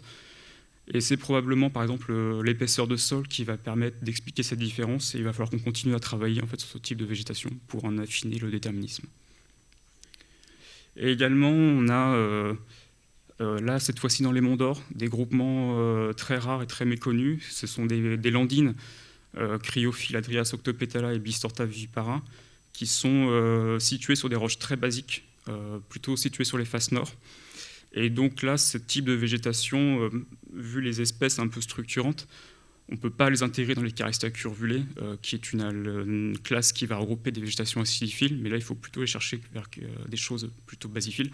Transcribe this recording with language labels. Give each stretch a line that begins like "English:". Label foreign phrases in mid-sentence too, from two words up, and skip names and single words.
French: Et c'est probablement, par exemple, l'épaisseur de sol qui va permettre d'expliquer cette différence. Et il va falloir qu'on continue à travailler sur ce type de végétation pour en affiner le déterminisme. Et également, on a là, cette fois-ci dans les Monts d'Or, des groupements très rares et très méconnus. Ce sont des landines, Cryophiladrias octopetala et Bistorta vivipara, qui sont situées sur des roches très basiques, plutôt situées sur les faces nord. Et donc là, ce type de végétation, vu les espèces un peu structurantes, on ne peut pas les intégrer dans les Caristia curvulés, qui est une classe qui va regrouper des végétations acidiphiles, mais là, il faut plutôt les chercher vers des choses plutôt basiphiles.